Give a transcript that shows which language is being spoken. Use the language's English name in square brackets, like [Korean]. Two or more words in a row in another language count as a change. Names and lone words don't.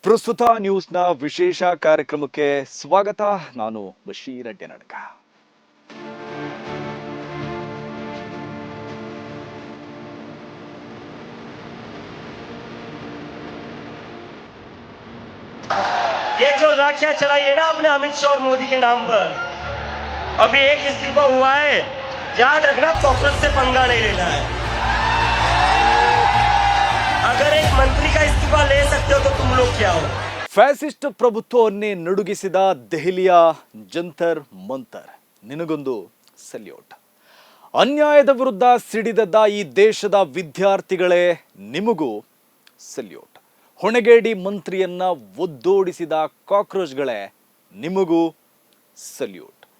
[Kannada] ಪ್ರಸ್ತುತ ನ್ಯೂಸ್ನ ವಿಶೇಷ ಕಾರ್ಯಕ್ರಮಕ್ಕೆ ಸ್ವಾಗತ. ನಾನು ಬಶೀರ್ ಅಡ್ಡೆನಡ್ಕ. [Hindi] ये जो राखियां चलाई है ना अपने अमित शाह और मोदी के नाम पर, अभी एक इस्तीफा हुआ है, याद रखना कांग्रेस से पंगा नहीं लेना है। अगर एक मंत्री का इस्तीफा ले सकते हो तो तुम लोग क्या हो। [Kannada] ಫ್ಯಾಸಿಸ್ಟ್ ಪ್ರಭುತ್ವವನ್ನೇ ನಡುಗಿಸಿದ ದೆಹಲಿಯ ಜಂತರ್ ಮಂತರ್ ನಿನಗೊಂದು ಸಲ್ಯೂಟ್. ಅನ್ಯಾಯದ ವಿರುದ್ಧ ಸಿಡಿದದ್ದ ಈ ದೇಶದ ವಿದ್ಯಾರ್ಥಿಗಳೇ ನಿಮಗೂ ಸಲ್ಯೂಟ್. ಹೊಣೆಗೇಡಿ ಮಂತ್ರಿಯನ್ನ ಒದ್ದೋಡಿಸಿದ ಕಾಕ್ರೋಚ್ಗಳೇ ನಿಮಗೂ ಸಲ್ಯೂಟ್.